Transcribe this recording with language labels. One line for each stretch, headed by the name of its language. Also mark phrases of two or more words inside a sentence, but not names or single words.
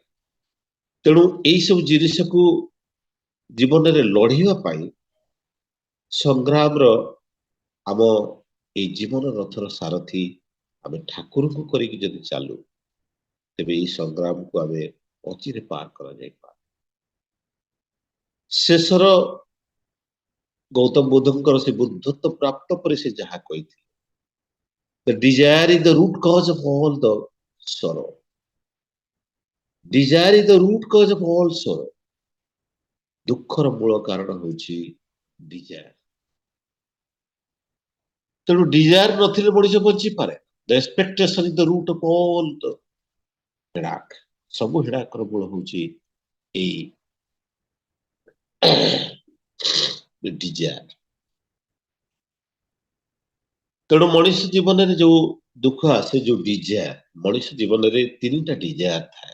Odia: ତେଣୁ ଏଇ ସବୁ ଜିନିଷକୁ ଜୀବନରେ ଲଢିବା ପାଇଁ ସଂଗ୍ରାମର, ଆମ ଏଇ ଜୀବନ ରଥର ସାରଥୀ ଆମେ ଠାକୁରଙ୍କୁ କରିକି ଯଦି ଚାଲୁ, ତେବେ ଏଇ ସଂଗ୍ରାମକୁ ଆମେ ଅଚିରେ ପାର କରାଯାଇପାରେ। ଶେଷର ଗୌତମ ବୁଦ୍ଧଙ୍କର ସେ ବୁଦ୍ଧତ୍ୱ ପ୍ରାପ୍ତ ପରେ ସେ ଯାହା କହିଥିଲେ,
English: the desire is the root cause of all the sorrow. Desire is the root cause of all sorrow.
Odia: ଦୁଃଖର ମୂଳ କାରଣ ହେଉଛି ଡିଜାୟାର। ତେଣୁ ଡିଜାୟାର ନଥିଲେ ମଣିଷ ବଞ୍ଚିପାରେ।
English: The expectation is the root of all the ହେଡାକ।
Odia: ସବୁ ହେଡାକର ମୂଳ ହେଉଛି ଏଇ ଡିଜାୟାର। ତେଣୁ ମଣିଷ ଜୀବନରେ ଯୋଉ ଦୁଃଖ ଆସେ, ଯୋଉ ଡିଜାୟାର, ମଣିଷ ଜୀବନରେ ତିନିଟା ଡିଜାୟାର ଥାଏ।